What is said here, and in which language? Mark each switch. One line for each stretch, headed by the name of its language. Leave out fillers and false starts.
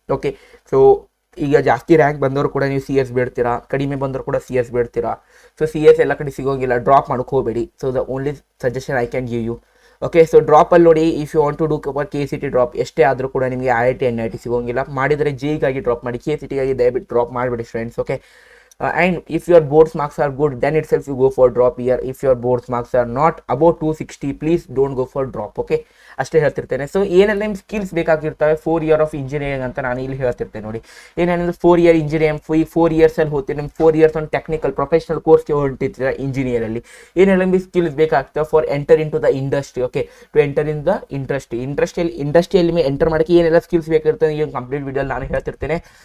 Kannada: Okay, so ಈಗ ಜಾಸ್ತಿ rank ಬಂದವರು ಕೂಡ ನೀವು CS ಬಿಡ್ತೀರಾ, ಕಡಿಮೆ ಬಂದರೂ ಕೂಡ CS ಬಿಡ್ತೀರಾ. ಸೊ CS ಎಲ್ಲ ಕಡೆ ಸಿಗೋಂಗಿಲ್ಲ, ಡ್ರಾಪ್ ಮಾಡೋಕೆ ಹೋಗಬೇಡಿ.
English: So the only suggestion I can give you.
Kannada: Okay, so ಡ್ರಾಪಲ್ಲಿ ನೋಡಿ,
English: if you want to do KCT
Kannada: drop ಎಷ್ಟೇ ಆದರೂ ಕೂಡ ನಿಮಗೆ IIT NIT ಸಿಗೋಂಗಿಲ್ಲ. ಮಾಡಿದರೆ JEEಗಾಗಿ ಡ್ರಾಪ್ ಮಾಡಿ, KCTಗಾಗಿ ದಯವಿಟ್ಟು ಡ್ರಾಪ್ ಮಾಡಿಬಿಡಿ friends.
English: Okay, and if your boards marks are good, then itself you go for drop here. If your boards marks are not above 260, please don't go for drop.
Kannada: Okay, ಅಷ್ಟೇ ಹೇಳ್ತಿರ್ತೇನೆ. So ಏನೆಲ್ಲ ನಿಮ್ಮ skills ಬೇಕಾಗಿರ್ತವೆ 4 year of engineering ಅಂತ ನಾನು ಇಲ್ಲಿ ಹೇಳ್ತಿರ್ತೇನೆ ನೋಡಿ. ಏನೇನಂದ್ರೆ 4 year engineering 4 years ಅಲ್ಲಿ ಹೋಗ್ತೀವಿ. ನಿಮ್ಮ 4 years ಒಂದು ಟೆಕ್ನಿಕಲ್ ಪ್ರೊಫೆಷನಲ್ ಕೋರ್ಸ್ಗೆ ಹೊರಟಿರ್ತೀರ ಇಂಜಿನಿಯರಲ್ಲಿ. ಏನೆಲ್ಲ ನಿಮಗೆ ಸ್ಕಿಲ್ಸ್ ಬೇಕಾಗ್ತವೆ
English: For enter into the industry.
Kannada: Okay,
English: to enter in the
Kannada: ಇಂಡಸ್ಟ್ರಿಯಲ್ಲಿ ಎಂಟರ್ ಮಾಡೋಕ್ಕೆ ಏನೆಲ್ಲ ಸ್ಕಿಲ್ಸ್ ಬೇಕಾಗಿರ್ತದೆ ಈ ಕಂಪ್ಲೀಟ್ ವಿಡಿಯೋಲಿ ನಾನು ಹೇಳ್ತಿರ್ತೇನೆ.